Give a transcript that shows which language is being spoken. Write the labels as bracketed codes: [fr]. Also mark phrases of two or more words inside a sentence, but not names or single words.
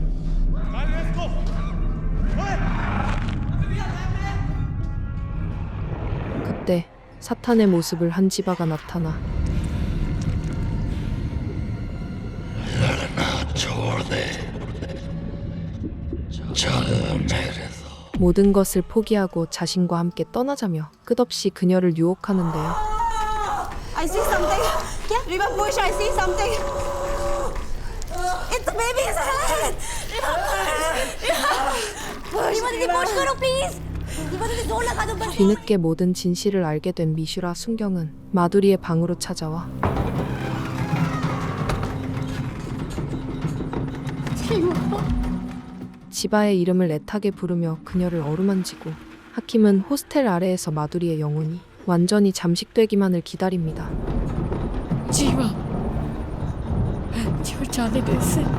[ko] 그때 사탄의 모습을 한 지바가 나타나 모든 것을 포기하고 자신과 함께 떠나자며 끝없이 그녀를 유혹하는데요. [en] I see something. क्या? Riva, push. I see something. It's the baby's head. [hi] Riva, दीदी push करो please. Riva, दीदी जोर लगा दो बस. [ko] 뒤늦게 모든 진실을 알게 된 미슈라 순경은 마두리의 방으로 찾아와 지바의 이름을 애타게 부르며 그녀를 어루만지고 하킴은 호스텔 아래에서 마두리의 영혼이 완전히 잠식되기만을 기다립니다. [hi] जीवा जीवा जाने दे इसे